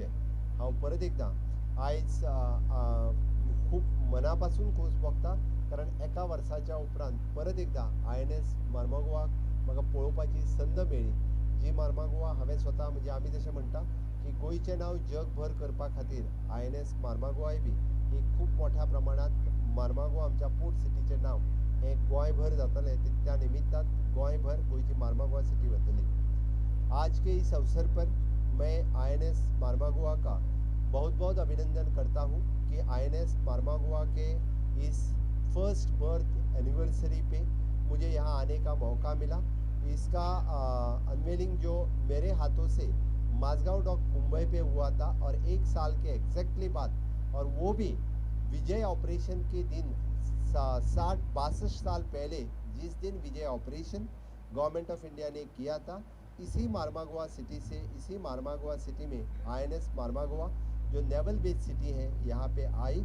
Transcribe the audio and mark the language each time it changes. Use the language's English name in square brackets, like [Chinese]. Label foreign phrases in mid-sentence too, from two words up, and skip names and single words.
[Konkani] हांव परत एकदां आयज खूप मनापासून खोस भोगता, कारण एका वर्साच्या उपरांत परत एकदां INS मार्मागोवाक म्हाका पळोवपाची संद मेळ्ळी. जी मार्मागोवा हांवें स्वता, म्हणजे आमी जशें म्हणटा की गोंयचें नांव जगभर करपा खातीर INS मार्मागोवाय बी ही खूप मोठ्या प्रमाणात मार्मागोवा आमच्या पोर्ट सिटीचें नांव हे गोंयभर जातलें. त्या निमित्तान गोंयभर गोंयची मार्मागोवा सिटी वतली. [Hindi] आज के इस अवसर पर मैं INS मार्मागोवा का बहुत बहुत अभिनंदन करता हूँ कि INS मार्मागोवा के इस [English] first birth anniversary [Hindi] पे मुझे यहाँ आने का मौका मिला। इसका अनवेलिंग जो मेरे हाथों से माझगांव डॉक मुंबई पे हुआ था और 1 साल के एग्जैक्टली बाद, और वो भी विजय ऑपरेशन के दिन 62 साल पहले, जिस दिन विजय ऑपरेशन गवर्नमेंट ऑफ इंडिया ने किया था, इसी मार्मागोआ सिटी से, इसी मार्मागोआ सिटी में INS मार्मागोआ जो [English] naval based city [Hindi] है यहाँ पे आई।